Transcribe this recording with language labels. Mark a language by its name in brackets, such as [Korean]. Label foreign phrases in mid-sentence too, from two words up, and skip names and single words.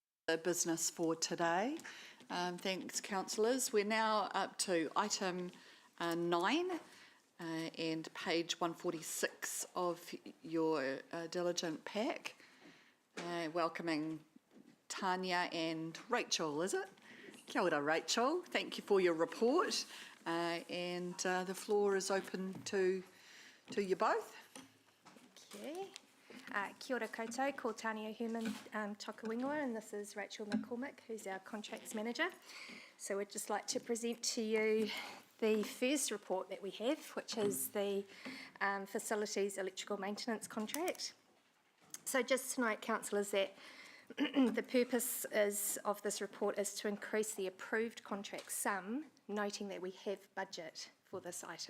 [English] the business for today. Thanks, councillors. We're now up to item 9 and page 146 of your diligent pack. Welcoming Tanya and Rachel, is it? [Māori] Kia ora, Rachel. [English] Thank you for your report. And the floor is open to you both. Okay. [Māori] Kia ora koutou, ko Tania Herman Tokawingoa, [English] and this is Rachel McCormick, who's our contracts manager. So we'd just like to present to you the first report that we have, which is the facilities electrical maintenance contract. So just to note, councillors, that the purpose of this report is to increase the approved contract sum, noting that we have budget for this item.